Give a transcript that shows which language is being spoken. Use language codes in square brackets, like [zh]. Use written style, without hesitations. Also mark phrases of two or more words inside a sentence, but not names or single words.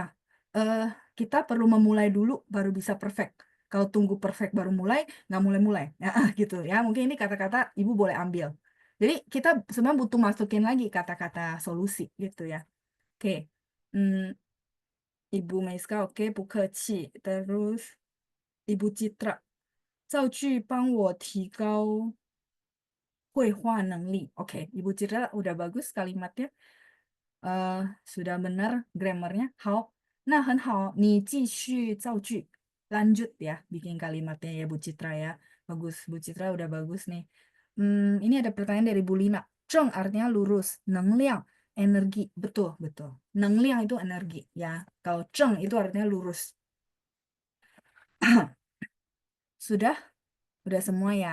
[id] Eh, Kita perlu memulai dulu baru bisa perfect. Kalau tunggu perfect baru mulai, nggak mulai-mulai. Ya, gitu ya. Mungkin ini kata-kata Ibu boleh ambil. Jadi kita sebenarnya butuh masukin lagi kata-kata solusi gitu ya. Oke. Hmm, Ibu Meiska oke, [zh] 不客气. [id] Terus Ibu Citra. [zh] 造句帮我提高绘画能力. [id] Oke, Ibu Citra udah bagus kalimatnya. eh Sudah benar grammarnya. Hao. Nah, [zh] 很好. 你继续造句. [id] Lanjut ya, bikin kalimatnya ya Bu Citra ya. Bagus, Bu Citra udah bagus nih. Ini ada pertanyaan dari Bu Lina. Zheng artinya lurus. Nengliang, energi. Betul, betul. Nengliang itu energi ya. Kalau zheng itu artinya lurus. Sudah? Udah semua ya.